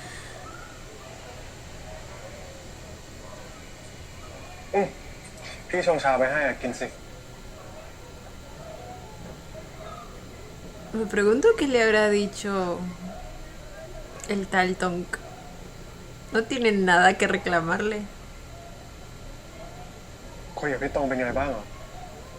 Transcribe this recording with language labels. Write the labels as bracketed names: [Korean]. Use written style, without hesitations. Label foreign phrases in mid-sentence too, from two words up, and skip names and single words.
[Thai] พี่ชงชาไปให้อะกินสิ [Spanish] Me pregunto qué le habrá dicho el tal Tonk. No tienen nada que reclamarle. [Thai] คุยกับพี่ตรงเป็นไงบ้างเหรอ